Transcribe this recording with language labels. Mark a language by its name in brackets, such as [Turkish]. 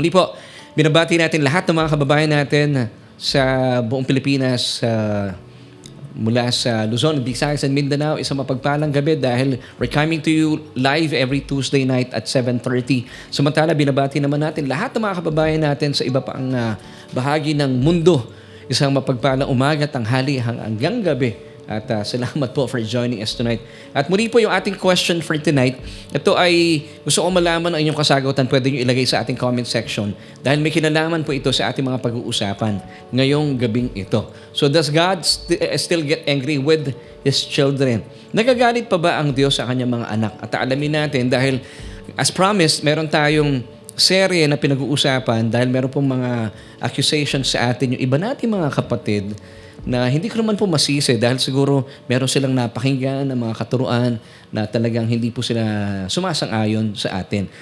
[Filipino] Muli po, binabati natin lahat ng mga kababayan natin sa buong Pilipinas, mula sa Luzon, Visayas, and Mindanao. Isang mapagpalang gabi dahil [English] we're coming to you live every Tuesday night at 7:30. [Filipino] Samantala, binabati naman natin lahat ng mga kababayan natin sa iba pang bahagi ng mundo. Isang mapagpalang umaga, tanghali, hanggang gabi. At salamat po [English] for joining us tonight. [Filipino] At muli po yung ating [English] question for tonight. [Filipino] Ito ay gusto kong malaman ang inyong kasagutan. Pwede nyo ilagay sa ating comment section dahil may kinalaman po ito sa ating mga pag-uusapan ngayong gabing ito. [English] So, does God still get angry with His children? [Filipino] Nagagalit pa ba ang Diyos sa kanyang mga anak? At alamin natin dahil [English] as promised, [Filipino] meron tayong serye na pinag-uusapan dahil meron pong mga accusations sa atin yung iba nating mga kapatid na hindi ko naman po masisi dahil siguro meron silang napakinggan ng mga katuruan na talagang hindi po sila sumasang-ayon sa atin.